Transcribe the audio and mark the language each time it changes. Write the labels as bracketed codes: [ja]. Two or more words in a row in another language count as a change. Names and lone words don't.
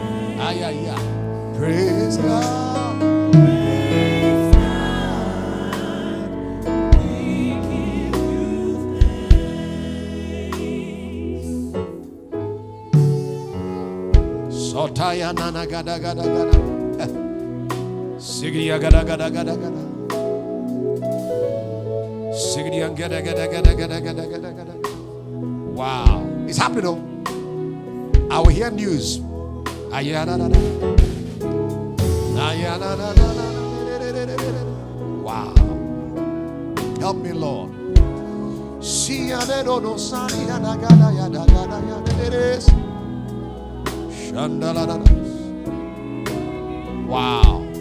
[en] Praise God. Praise God. We give you thanks. Sotaya nana gada gada gada. Sigriya gada gada gada gada. Sigriya gada gada gada gada gada gada gada. Wow, it's happening though. I will hear news. Wow. Help me, Lord. Wow.